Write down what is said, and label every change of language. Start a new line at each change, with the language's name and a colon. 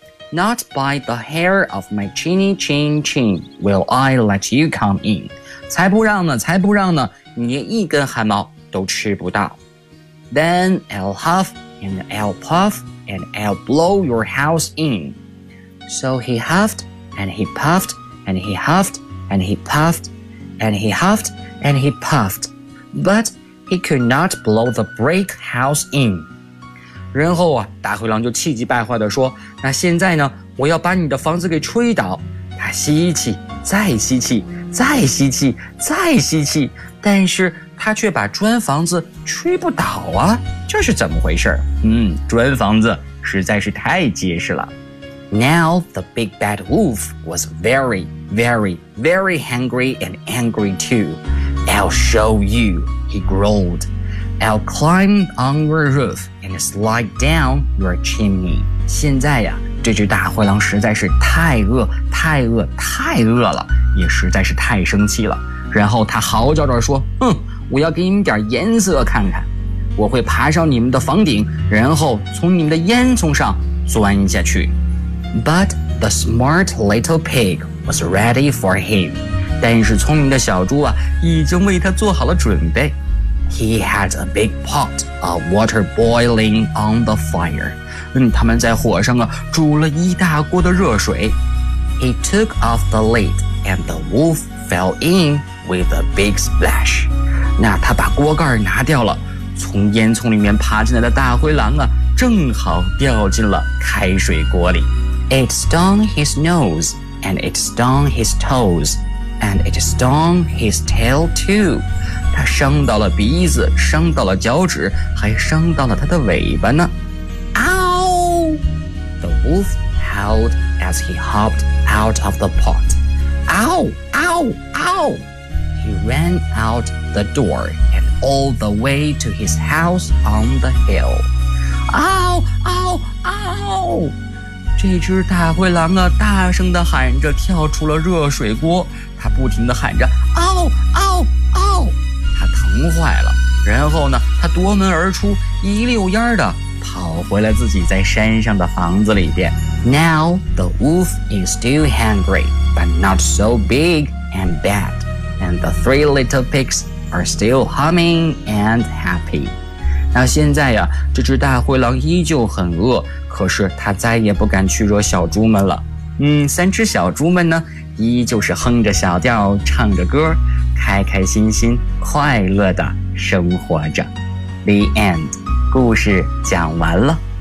English: Not by the hair of my chinny chin chin will I let you come in.
Chinese: 才不让呢，才不让呢，你连一根汗毛都吃不到。
English: Then I'll huff and I'll puff and I'll blow your house in. So he huffed and he puffed and he huffed and he puffed and he huffed. And he puffed, but he could not blow the brick house in.
Chinese: 然后啊，大灰狼就气急败坏地说，那现在呢，我要把你的房子给吹倒。他吸气，再吸气，再吸气，再吸气，但是他却把砖房子吹不倒啊，这是怎么回事？砖房子实在是太结实了。
English: Now the big bad wolf was very, very, very hungry and angry too. I'll show you, he growled. I'll climb on your roof and slide down your chimney.
Chinese: 现在呀，这只大灰狼实在是太饿，太饿，太饿了，也实在是太生气了。然后他嚎叫着说，我要给你们点颜色看看。我会爬上你们的房顶，然后从你们的烟囱上钻下去。
English: But the smart little pig was ready for him.
Chinese: 但是聪明的小猪啊，已经为他做好了准备。
English: He had a big pot of water boiling on the fire.
Chinese: 他们在火上啊，煮了一大锅的热水。
English: He took off the lid and the wolf fell in with a big splash.
Chinese: 那他把锅盖拿掉了，从烟囱里面爬进来的大灰狼啊，正好掉进了开水锅里。
English: It stung his nose and it stung his toes. And it stung his tail too.
Chinese: 他伤到了鼻子，伤到了脚趾，还伤到了他的尾巴呢。
English: Ow! The wolf howled as he hopped out of the pot. Ow! Ow! Ow! He ran out the door and all the way to his house on the hill. Ow! Ow! Ow!
Chinese: 这只大灰狼啊，大声地喊着，跳出了热水锅。他不停地喊着，嗷嗷嗷！他疼坏了。然后呢，他夺门而出，一溜烟地跑回了自己在山上的房子里边。
English: Now the wolf is still hungry, but not so big and bad. And the three little pigs are still humming and happy.
Chinese: 那现在呀，这只大灰狼依旧很饿。可是他再也不敢去惹小猪们了。三只小猪们呢，依旧是哼着小调，唱着歌，开开心心，快乐地生活着。
English: The end.
Chinese: 故事讲完了。